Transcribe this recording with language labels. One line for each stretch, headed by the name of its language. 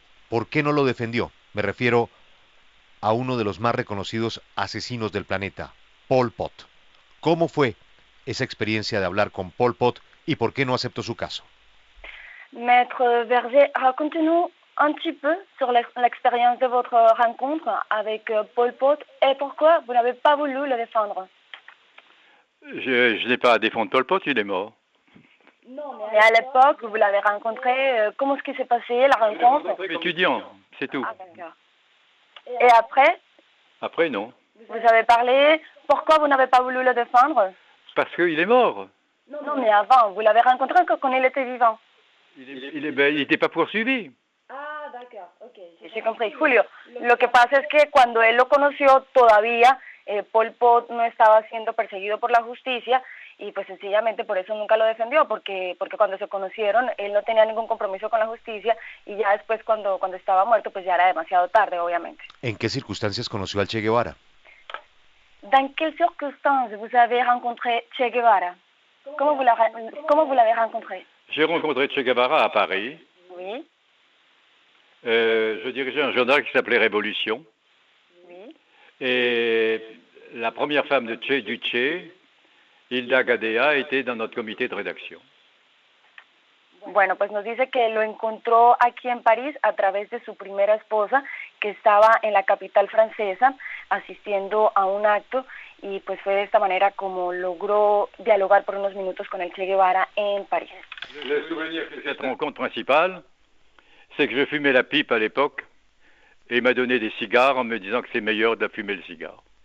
Spanish: ¿Por qué no lo defendió? Me refiero a uno de los más reconocidos asesinos del planeta, Pol Pot. ¿Cómo fue esa experiencia de hablar con Pol Pot y por qué no aceptó su caso?
French: Maître Verger, racontez-nous un petit peu sur l'expérience de votre rencontre avec Pol Pot et pourquoi vous n'avez pas voulu le défendre. Je n'ai pas à défendre Pol Pot, il est mort. Non, mais à l'époque, vous l'avez rencontré, comment est-ce qui s'est passé, la rencontre? Étudiant, c'est tout. Ah, d'accord. Et après? Après, non. Vous avez parlé, pourquoi vous n'avez pas voulu le défendre? Parce qu'il est mort. Non, mais avant, vous l'avez rencontré quand il était vivant. Il n'était pas poursuivi. Ah, d'accord, ok. J'ai compris.
Spanish: Julio, lo que pasa es que cuando él lo conoció todavía Pol Pot no estaba siendo perseguido por la justicia y pues sencillamente por eso nunca lo defendió, porque cuando se conocieron él no tenía ningún compromiso con la justicia y ya después cuando estaba muerto pues ya era demasiado tarde, obviamente. ¿En qué circunstancias conoció al Che Guevara?
French: ¿Dans quelles circonstances vous avez rencontré Che Guevara? Comment vous l'avez rencontré? J'ai rencontré Che Guevara à Paris. Oui. Je dirigeais un journal qui s'appelait Révolution. Oui. Et la première femme du Che, Hilda Gadea, était dans notre comité de rédaction.
Spanish: Bueno, pues nos dice que lo encontró aquí en París a través de su primera esposa, que estaba en la capital francesa asistiendo a un acto y pues fue de esta manera como logró dialogar por unos minutos con el Che Guevara en París.
French: Le souvenir de cette rencontre principale, c'est que je fumais la pipe à l'époque et il m'a donné des cigares en me disant que c'est meilleur de fumer le cigare.